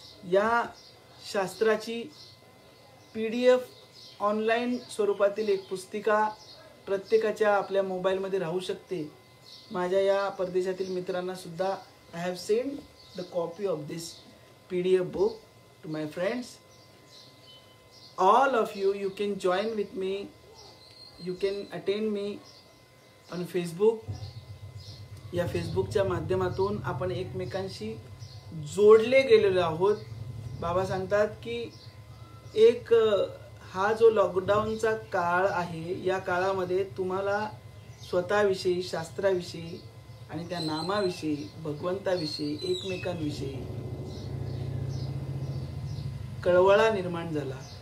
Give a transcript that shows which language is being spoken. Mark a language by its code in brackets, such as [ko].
[mr] या शास्त्राची PDF online स्वरूपातील एक पुस्तिका प्रत्येकाच्या आपल्या मोबाईलमध्ये राहू शकते. माझ्या या परदेशातील मित्रांना सुद्धा [en] I have sent the copy of this PDF book to my friends. All of you can join with me. You can attend me on Facebook. [mr] या फेसबुकच्या माध्यमातून आपण एकमेकांशी जोडले गेलेलो आहोत. बाबा सांगतात की एक हा जो लॉकडाऊनचा काळ आहे, या काळामध्ये तुम्हाला स्वतःविषयी, शास्त्राविषयी आणि त्या नामाविषयी, भगवंताविषयी, एकमेकांविषयी कळवळा निर्माण झाला.